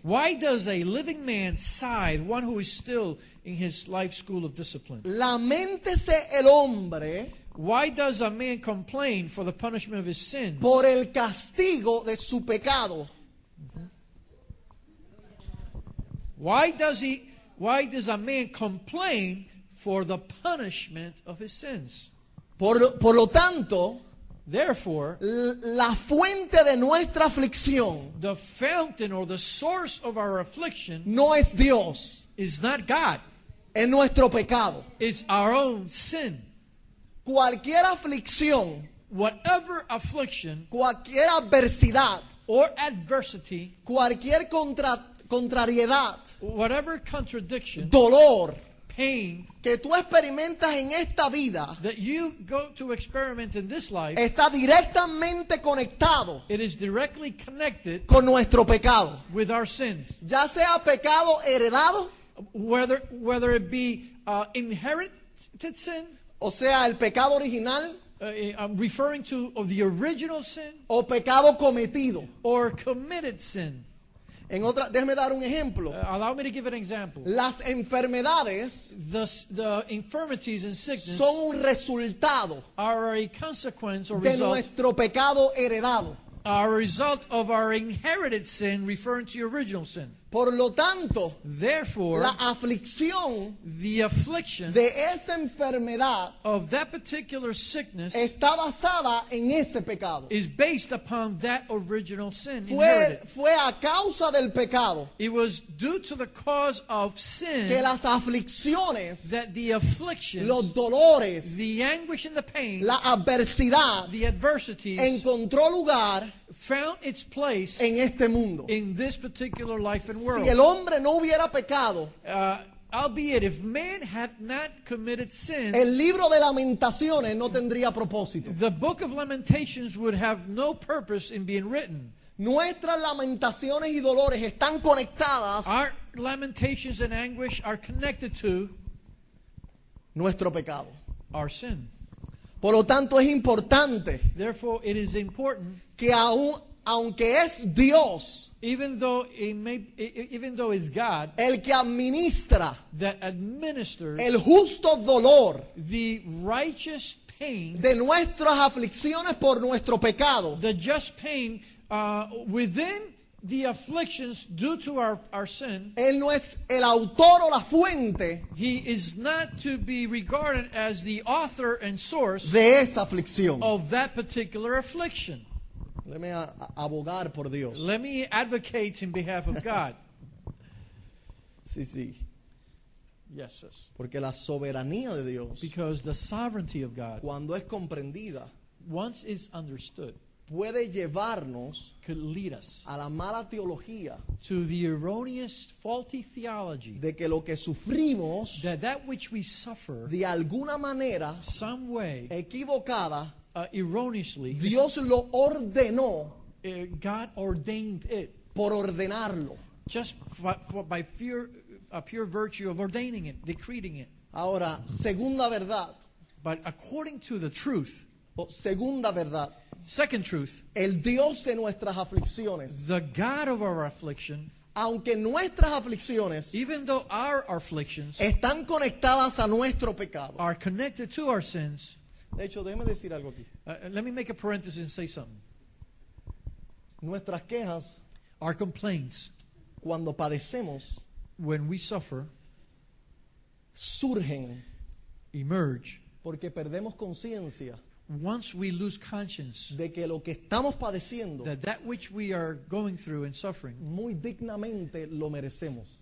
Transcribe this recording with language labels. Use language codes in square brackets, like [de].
[en] why does a living man sigh, one who is still in his life school of discipline? [es] Laméntese el hombre [en] Why does a man complain for the punishment of his sins? [es] por el castigo de su pecado. [en] Why does a man complain for the punishment of his sins? [es] Por lo tanto, [en] Therefore, [es] la fuente de nuestra aflicción [en] the fountain or the source of our affliction [es] no es Dios, [en] is not God. [es] es nuestro pecado. [en] It's our own sin. [es] Cualquier aflicción [en] whatever affliction [es] cualquier adversidad, [en] or adversity, [es] cualquier contrariedad, [en] whatever contradiction, [es] dolor [en] pain [es] que tú experimentas en esta vida [en] that you go to experiment in this life, [es] está directamente conectado [en] it is directly connected [es] con nuestro pecado, [en] with our sins. [es] ya sea pecado heredado, [en] Whether it be inherited sin, [es] o sea, el pecado original, [en] I'm referring to of the original sin, [es] o pecado cometido. [en] or committed sin. [es] Déjeme dar un ejemplo. [en] Allow me to give an example. [es] Las enfermedades [en] The infirmities and sickness [es] son un resultado [en] are a consequence or [es] de [en] result, [es] nuestro pecado heredado. [en] are a result of our inherited sin, referring to your original sin. [es] Por lo tanto, [en] Therefore, [es] la aflicción [en] the affliction [es] de esa enfermedad [en] of that particular sickness [es] está basada en ese pecado. [en] is based upon that original sin [es] Fue [en] inherited. [es] a causa del pecado [en] It was due to the cause of sin [es] que las aflicciones, [en] that the afflictions, [es] los dolores, [en] the anguish and the pain, [es] la adversidad [en] the adversities [es] encontró lugar [en] found its place [es] en este mundo. [en] in this particular life and [es] Si [en] world. [es] el hombre no hubiera pecado, [en] Albeit if man had not committed sin, [es] el libro de Lamentaciones no tendría propósito. [en] the book of Lamentations would have no purpose in being written. [es] Nuestras lamentaciones y dolores están conectadas a [en] Our lamentations and anguish are connected to [es] nuestro pecado. [en] our sin. [es] Por lo tanto, es importante [en] Therefore, it is important, [es] que aunque es Dios [en] even though it's God [es] el que administra [en] that administers [es] el justo dolor [en] the righteous pain, [es] de nuestras aflicciones por nuestro pecado, [en] the just pain within the afflictions due to our sin, [es] Él no es el autor o la fuente [en] he is not to be regarded as the author and source [es] de esa aflicción. [en] of that particular affliction. [es] Déjeme abogar por Dios. [en] Let me advocate in behalf of God. [es] Sí. [en] Yes, yes. [es] Porque la soberanía de Dios, [en] Because the sovereignty of God, [es] cuando es comprendida, [en] once it's understood, [es] puede llevarnos [en] could lead us [es] a la mala teología [en] to the erroneous, faulty theology [es] de que lo que sufrimos [en] that which we suffer, [es] de alguna manera [en] some way, [es] equivocada, [en] erroneously, [es] Dios lo ordenó [en] God ordained it [es] por ordenarlo. [en] just by pure virtue of ordaining it, decreting it. [es] Ahora, segunda verdad, [en] But according to the truth, [es] o segunda verdad, [en] second truth, [es] el Dios de nuestras aflicciones, [en] the God of our affliction, [es] aunque nuestras aflicciones [en] even though our afflictions [es] están conectadas a nuestro pecado. [en] are connected to our sins, [es] De hecho, déjeme decir algo aquí. [en] let me make a parenthesis and say something. [es] Nuestras quejas, [en] Our complaints, [es] cuando padecemos, [en] when we suffer, [es] surgen [en] emerge [es] porque perdemos conciencia [en] once we lose conscience [es] de que lo que estamos padeciendo [en] that which we are going through and suffering, [es] muy dignamente lo merecemos.